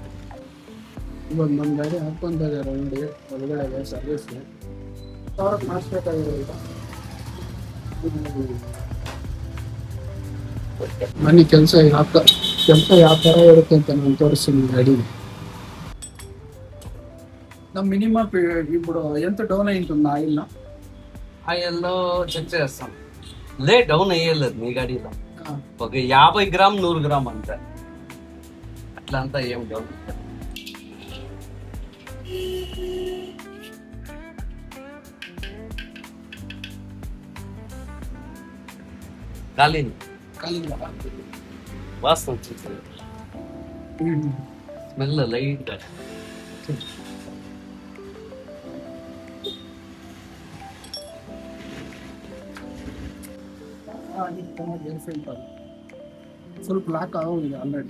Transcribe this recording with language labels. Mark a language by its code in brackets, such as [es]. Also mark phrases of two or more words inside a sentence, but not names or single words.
[kn] ಇವಾಗ ನಮ್ಮ ಗಾಡಿ ಹಾಕ್ಕೊಂತ ಇದ್ದಾರೆ ಒಳಗಡೆ ಸರ್ವಿಸ್ಗೆ ಮಾಡಿಸ್ಬೇಕಾಗಿರೋದು. ಬನ್ನಿ ಕೆಲಸ ಯಾವ ಥರ ಇರುತ್ತೆ ಅಂತ ನಾನು ತೋರಿಸ್ತೀನಿ ಗಾಡಿ. [te] ನಮ್ಮ మినిమం ఇప్పుడు ఎంత డౌన్ అయింటుంది ఆయిల్? ఆయిల్లో చెక్ చేస్తాం. డౌన్ అయ్యేలేదు మీ గాడిలో. ఒక 50 గ్రామ్ 100 గ్రామ్ అంతే. అట్లా అంతా ఏం డౌన్ కాలింది వాసన వచ్చేసింది. [en] smell light full block [kn] ಆಗೋಗಿದೆ ಆಲ್ರೆಡಿ.